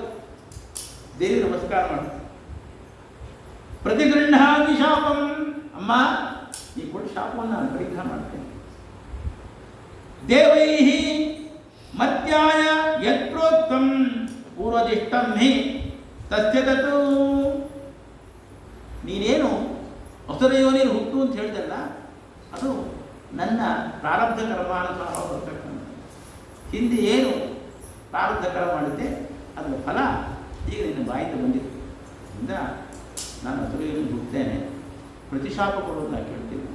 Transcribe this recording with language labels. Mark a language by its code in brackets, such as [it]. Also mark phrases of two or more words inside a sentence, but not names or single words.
[kn] ದೇವಿ ನಮಸ್ಕಾರ ಮಾಡಿ [sa] प्रतिगृहामि शापं, [kn] ಅಮ್ಮ ಈ ಕೊಟ್ಟ ಶಾಪವನ್ನು ನಾನು ಪರಿಗ್ರಹ ಮಾಡ್ತೇನೆ. [sa] देवैहि मत्याय यत्रोक्तं पूर्वदिष्टं हि तस्य तत्. [kn] ನೀನೇನು ಹೊಸರ ಯೋನಿಯಲ್ಲಿ ಹುಟ್ಟು ಅಂತ ಹೇಳಿದಲ್ಲ, ಅದು ನನ್ನ ಪ್ರಾರಬ್ಧ ಕರ್ಮಾನುಸಾರ ಬರ್ತಕ್ಕಂಥ. ಹಿಂದೆ ಏನು ಪ್ರಾರಬ್ಧ ಕರ್ಮ ಮಾಡಿದ್ದೆ ಅದರ ಫಲ ಈಗ ನಿನ್ನ ಬಾಯಿಂದ ಬಂದಿದೆ. ಅದರಿಂದ ನಾನು ಹೊಸರ ಯೋನಿಯಲ್ಲಿ ಹುಟ್ಟುತ್ತೇನೆ, ಪ್ರತಿಶಾಪ ಕೊಡೋದನ್ನ ಕೇಳ್ತೀನಿ.